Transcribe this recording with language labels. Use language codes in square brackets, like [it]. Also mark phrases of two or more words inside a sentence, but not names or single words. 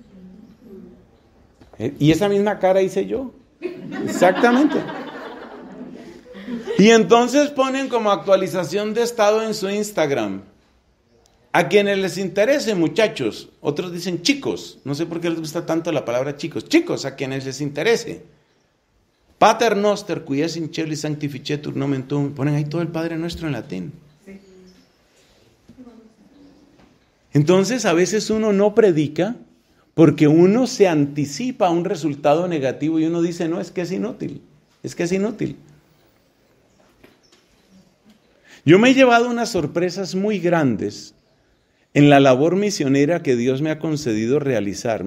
[es] Y esa misma cara hice yo. Exactamente. Y entonces ponen como actualización de estado en su Instagram. A quienes les interese, muchachos, otros dicen chicos, no sé por qué les gusta tanto la palabra chicos, a quienes les interese. [la] Pater noster, qui es in celi sanctificetur nomen tuum, [es] ponen ahí todo el Padre Nuestro en latín. Entonces a veces uno no predica porque uno se anticipa a un resultado negativo y uno dice, no, es que es inútil. Yo me he llevado unas sorpresas muy grandes en la labor misionera que Dios me ha concedido realizar.